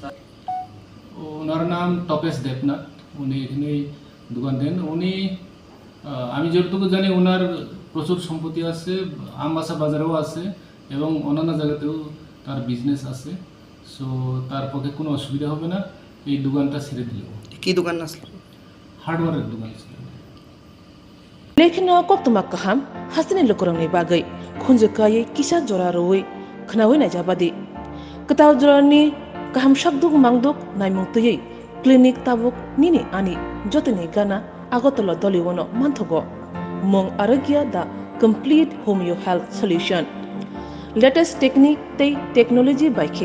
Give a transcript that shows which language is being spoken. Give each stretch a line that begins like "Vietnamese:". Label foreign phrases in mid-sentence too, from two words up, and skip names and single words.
Bangla: ওনার নাম তপেশ দেবনাথ উনি এখানে দোকান দেন উনি আমি যতটুকু জানি ওনার প্রচুর সম্পত্তি আছে আমবাসা বাজারেও আছে এবং অন্যান্য জায়গাতেও তার বিজনেস আছে সো তার পক্ষে কোনো অসুবিধা হবে না এই দোকানটা ছেড়ে দিলেও কি দোকান আসলে হার্ডওয়্যারের দোকান ছিল
Kok Borok: लेखिन कोक्तमा कहम हासिनि लोकरंनि बागै खुंजकायै किसा जरा रोय खनावै नाजाबादि कताव जरानि कहम शब्दुक मांगदुक नायमुंतयै क्लिनिक ताबुक निनि आनि जतनि गाना आगतल दलिवनो मानथगो मं आरोग्य दा
English: complete homeo health solution latest technique
Kok Borok: तै टेक्नोलॉजी बाइखे